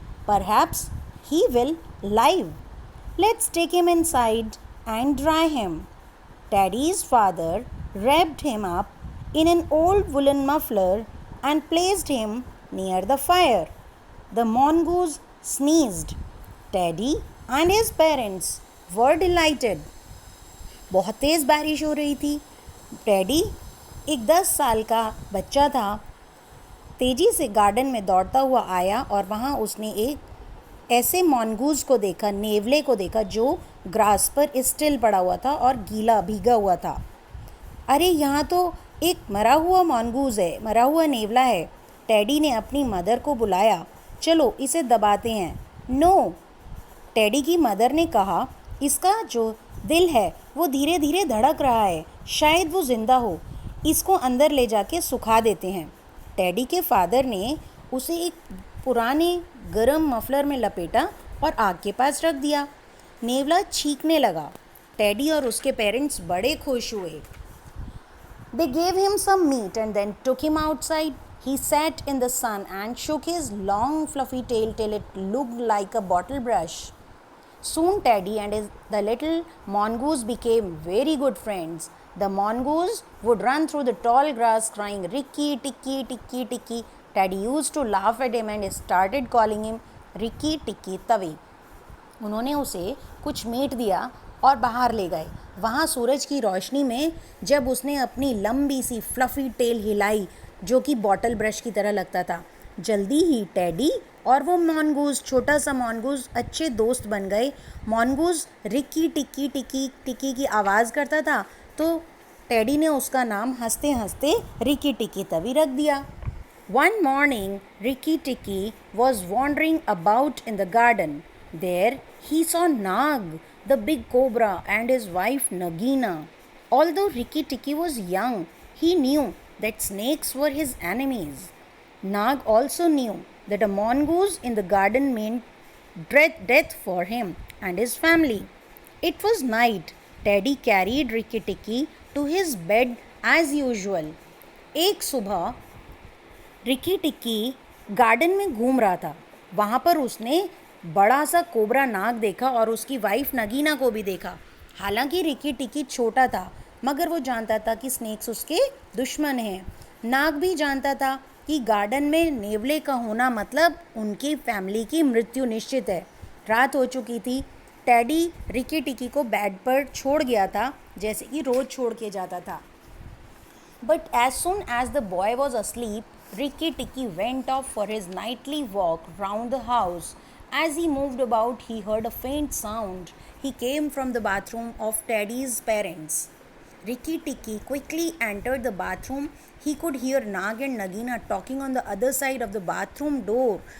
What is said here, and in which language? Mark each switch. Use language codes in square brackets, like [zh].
[en] Perhaps he will live. Let's take him inside and dry him." Teddy's father wrapped him up in an old woolen muffler and placed him near the fire. The mongoose sneezed. Teddy and his parents were delighted. [hi] बहुत तेज़ बारिश हो रही थी. Teddy, एक 10 साल का बच्चा था, तेजी से गार्डन में दौड़ता हुआ आया और वहाँ उसने एक ऐसे मॉन्गूज को देखा, नेवले को देखा जो ग्रास पर स्टिल पड़ा हुआ था और गीला भीगा हुआ था. अरे यहाँ तो एक मरा हुआ मॉन्गूज है, मरा हुआ नेवला है. टेडी ने अपनी मदर को बुलाया. चलो इसे दबाते हैं. नो, टेडी की मदर ने कहा, इसका जो दिल है वो धीरे धीरे धड़क रहा है, शायद वो जिंदा हो. इसको अंदर ले जाके सुखा देते हैं. टेडी के फादर ने उसे एक पुराने गरम मफलर में लपेटा और आग के पास रख दिया. नेवला छींकने लगा. टेडी और उसके पेरेंट्स बड़े खुश हुए. [en] They gave him some meat and then took him outside. He sat in the sun and shook his long fluffy tail till it looked like a bottle brush. Soon Teddy and the little mongoose became very good friends. The mongoose would run through the tall grass crying, "Rikki, Tikki, Tikki, Tikki." Teddy used to laugh at him and started calling him Rikki Tikki Tavi. [hi] उन्होंने उसे कुछ meet दिया और बाहर ले गए. वहाँ सूरज की रोशनी में जब उसने अपनी लंबी सी फ्लफ़ी टेल हिलाई जो कि बॉटल ब्रश की तरह लगता था, जल्दी ही टेडी और वो मॉन्गूज, छोटा सा मॉन्गूज, अच्छे दोस्त बन गए. मॉन्गूज रिक्की टिक्की टिक्की टिक्की की आवाज़ करता था तो टेडी ने उसका नाम हंसते हंसते रिक्की टिक्की तभी रख दिया. [en] One morning, Rikki Tikki was wandering about in the garden. There he saw Nag, the big cobra, and his wife Nagina. Although Rikki Tikki was young, he knew that snakes were his enemies. Nag also knew that a mongoose in the garden meant death for him and his family. It was night. Teddy carried Rikki Tikki to his bed as usual. [hi] एक सुबह Ricky टिक्की garden में घूम रहा था. वहाँ पर उसने बड़ा सा कोबरा नाग देखा और उसकी वाइफ नगीना को भी देखा. हालांकि रिक्की टिक्की छोटा था मगर वो जानता था कि स्नेक्स उसके दुश्मन हैं. नाग भी जानता था कि गार्डन में नेवले का होना मतलब उनकी फैमिली की मृत्यु निश्चित है. रात हो चुकी थी. टेडी रिक्की टिक्की को बेड पर छोड़ गया था जैसे कि रोज़ छोड़ के जाता था. [en] But as soon as the boy was asleep, Rikki Tikki went off for his nightly walk round the house. As he moved about, he heard a faint sound. He came from the bathroom of Teddy's parents. Rikki Tikki quickly entered the bathroom. He could hear Nag and Nagina talking on the other side of the bathroom door.